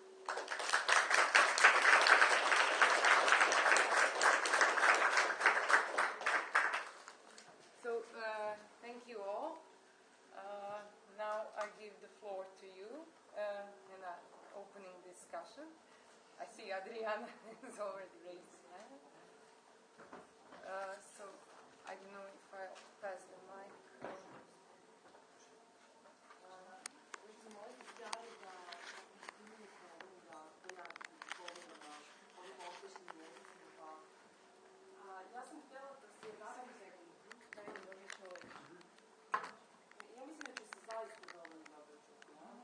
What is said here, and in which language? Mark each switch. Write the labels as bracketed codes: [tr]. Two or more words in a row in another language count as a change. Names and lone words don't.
[en] So, thank you all. Now I give the floor to you in an opening discussion. I see Adriana has already raised his hand. So I don't know if I'll pass the mic. [bs] Ja sam htjela da se ja mislim da će se zaista dovoljno dobro čuti.